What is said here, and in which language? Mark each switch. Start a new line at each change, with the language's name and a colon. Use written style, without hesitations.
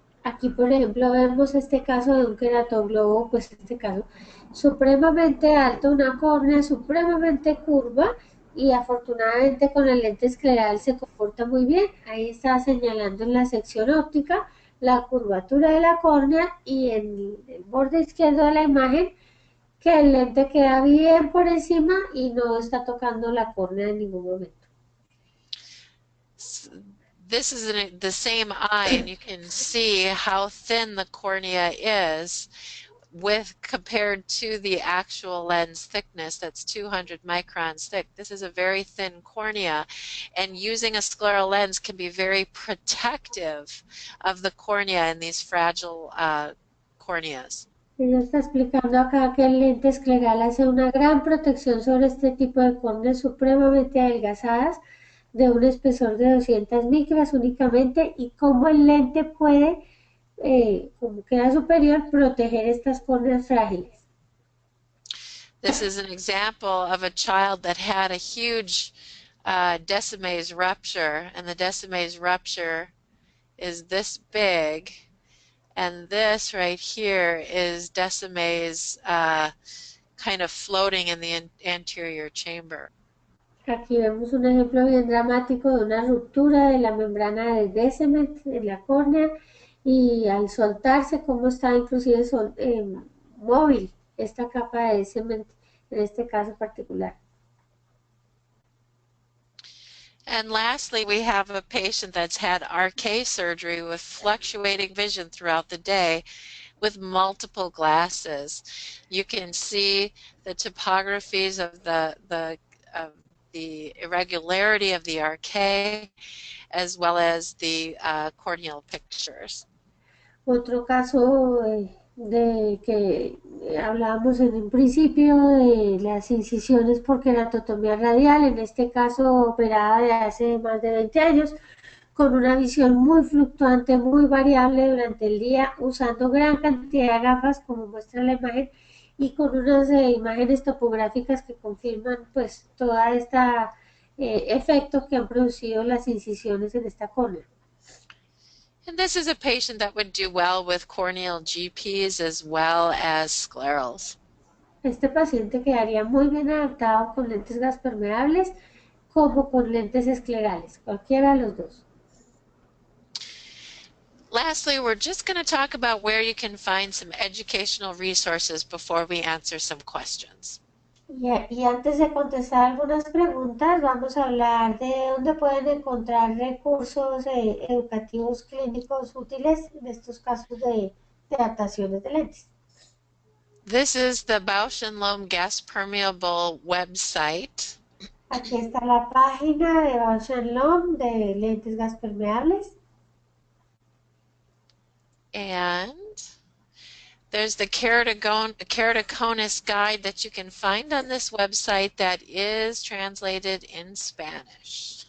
Spanish: Aquí, por ejemplo, vemos este caso de un queratoglobo, pues este caso supremamente alto, una córnea supremamente curva y afortunadamente con el lente escleral se comporta muy bien. Ahí está señalando en la sección óptica la curvatura de la córnea y en el borde izquierdo de la imagen que el lente queda bien por encima y no está tocando la córnea en ningún momento.
English: This is the same eye, and you can see how thin the cornea is compared to the actual lens thickness that's 200 microns thick. This is a very thin cornea, and using a scleral lens can be very protective of the cornea in these fragile corneas.
Spanish: Ella está explicando acá que el lente escleral hace una gran protección sobre este tipo de córneas supremamente adelgazadas de un espesor de 200 micras únicamente y cómo el lente puede, como queda superior, proteger estas córneas frágiles.
English: This is an example of a child that had a huge Descemet's rupture, and the Descemet's rupture is this big, and this right here is Descemet's kind of floating in the anterior chamber.
Spanish: Aquí vemos un ejemplo bien dramático de una ruptura de la membrana de Descemet en la córnea y al soltarse cómo está inclusive móvil esta capa de Descemet en este caso particular.
English: And lastly, we have a patient that's had RK surgery with fluctuating vision throughout the day with multiple glasses. You can see the topographies of the irregularity of the RK as well as the corneal pictures.
Spanish: Otro caso de que hablábamos en un principio de las incisiones por queratotomía radial, en este caso operada de hace más de 20 años, con una visión muy fluctuante, muy variable durante el día, usando gran cantidad de gafas como muestra la imagen y con unas imágenes topográficas que confirman pues toda esta efecto que han producido las incisiones en esta córnea.
English: And this is a patient that would do well with corneal GPs as well as sclerals.
Spanish: Este paciente quedaría muy bien adaptado con lentes gas permeables como con lentes esclerales, cualquiera de los dos.
English: Lastly, we're just going to talk about where you can find some educational resources before we answer some questions.
Spanish: Y antes de contestar algunas preguntas, vamos a hablar de dónde pueden encontrar recursos educativos clínicos útiles en estos casos de adaptaciones de lentes.
English: This is the Bausch & Lomb gas permeable website.
Spanish: Aquí está la página de Bausch Lomb de lentes gas permeables.
English: And there's the keratoconus guide that you can find on this website that is translated in Spanish.